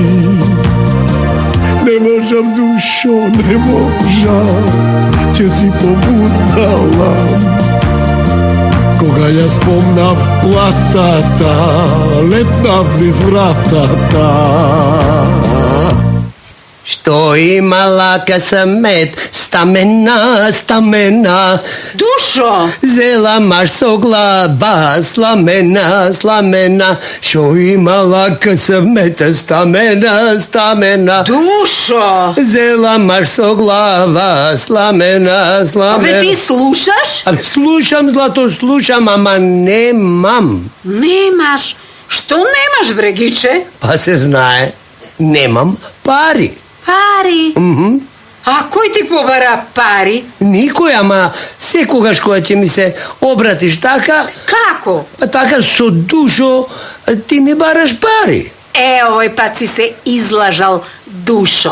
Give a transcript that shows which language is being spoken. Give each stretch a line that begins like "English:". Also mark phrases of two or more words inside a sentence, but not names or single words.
Macedonian: Не можам, душо, не можам, ќе си побудала. Кога ја спомнав платата, летнав низ вратата. Што имала късмет, Stamena. Dušo! Зела маш со глава, сламена, шо имала късмета, stamena. Dušo! Зела маш со глава, сламена. Абе ти слушаш? Абе, слушам, злато, слушам, ама немам. Немаш. Што немаш, Брегиче? Па се знае, немам пари. Пари. А кој ти побара пари? Никој, ама секогаш кога ќе ми се обратиш така, Како? па така со душо, ти ми бараш пари. Овој пат си се излажал, Dušo.